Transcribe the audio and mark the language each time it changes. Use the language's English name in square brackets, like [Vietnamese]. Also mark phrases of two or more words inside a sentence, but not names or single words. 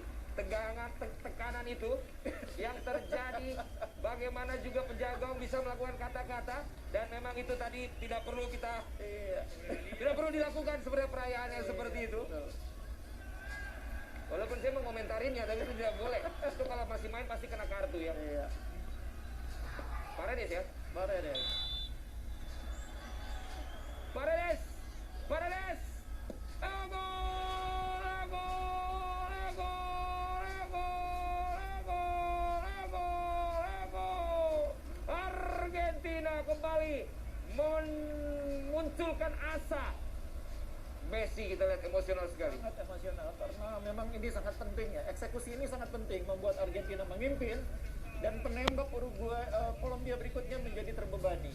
[Indonesian] Tekanan itu yang terjadi, bagaimana juga penjaga gawang bisa melakukan kata-kata, dan memang itu tadi tidak perlu tidak perlu dilakukan sebenarnya perayaan yang seperti itu. Walaupun saya mengomentarinya, tapi itu tidak boleh. Itu kalau masih main pasti kena kartu ya. Iya. Paredes ya. Paredes. Argentina kembali memunculkan asa. Messi kita lihat emosional sekali. Sangat emosional karena memang ini sangat penting ya. Eksekusi ini sangat penting membuat Argentina memimpin dan penembak Kolombia berikutnya menjadi terbebani.